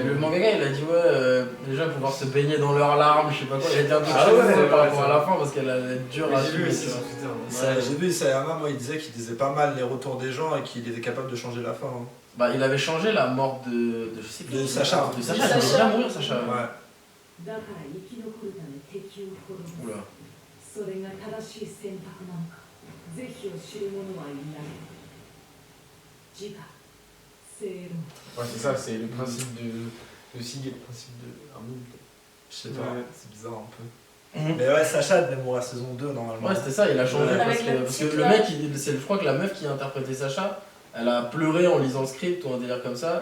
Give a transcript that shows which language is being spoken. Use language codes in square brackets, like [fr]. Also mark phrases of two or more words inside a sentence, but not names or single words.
[fr] le mangaka, il a dit, ouais, les gens vont pouvoir se baigner dans leurs larmes, je sais pas quoi. Il a dit un truc Ah chelou, ouais, par ouais, rapport ça. à la fin parce qu'elle allait être dure à J'ai vu suivre, aussi tu sur vois. Twitter. Ouais, j'ai vu Isayama, moi il disait qu'il disait pas mal les retours des gens et qu'il était capable de changer la fin. Hein. Bah, il avait changé la mort de je sais plus. De Sacha. De Sacha, il devait déjà mourir, Sacha. Ouais. [ja] だから生き残るため敵を滅ぼす [fr] Oula. [ja] それが正しい選択なのか是非を知る者はいない自我正論 [fr] Ouais, c'est ça, c'est le principe de Sig et le principe de Armin. Je sais pas, Ouais. c'est bizarre un peu. Mais ouais, Sacha devait mourir à saison 2 normalement. Ouais, c'était ça, il a changé Ouais. parce Avec la que petite le là. mec, je crois que la meuf qui a interprété Sacha, elle a pleuré en lisant le script ou un délire comme ça.